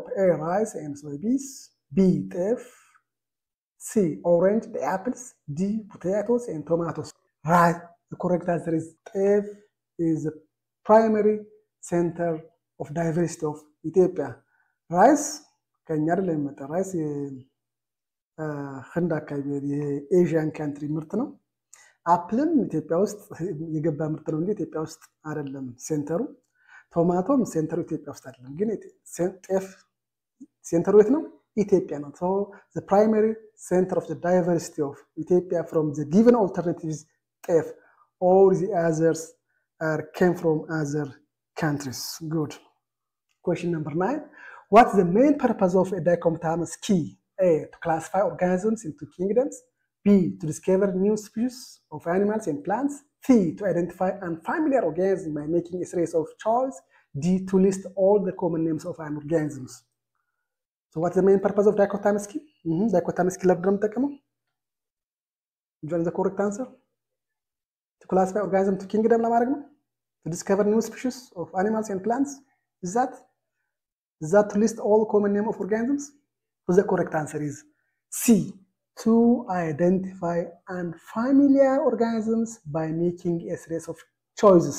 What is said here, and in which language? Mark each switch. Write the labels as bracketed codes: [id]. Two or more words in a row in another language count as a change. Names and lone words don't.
[en] A. Rice and soybeans. B. Teff. C. Orange, the apples. D. Potatoes and tomatoes. Right. The correct answer is Teff is the primary center of diversity of Ethiopia. Rice, [am] ከኛ አይደለም የመጣ rice ህንድ አካባቢ [en] Asian country [am] ምርት ነው። አፕልም ኢትዮጵያ ውስጥ የገባ ምርት ነው እንጂ ኢትዮጵያ ውስጥ አይደለም ሴንተሩ። ቶማቶም ሴንተሩ ኢትዮጵያ ውስጥ አይደለም፣ ግን ጤፍ ሴንተሩ የት ነው? ኢትዮጵያ ነው። [en] So the primary center of the diversity of Ethiopia from the given alternatives ጤፍ, all the others came from other countries. Good. Question number 9. What's the main purpose of a dichotomous key? A. To classify organisms into kingdoms. B. To discover new species of animals and plants. C. To identify unfamiliar organisms by making a series of choice. D. To list all the common names of an organisms. So what's the main purpose of dichotomous key? Dichotomous key [am] ለምንድን ነው የምጠቀመው? [en] Join the correct answer. To classify organisms to kingdom [am] ለማድረግ ነው? [en] To discover new species of animals and plants? Is that to list all common name of organisms? So the correct answer is C. To identify unfamiliar organisms by making a series of choices.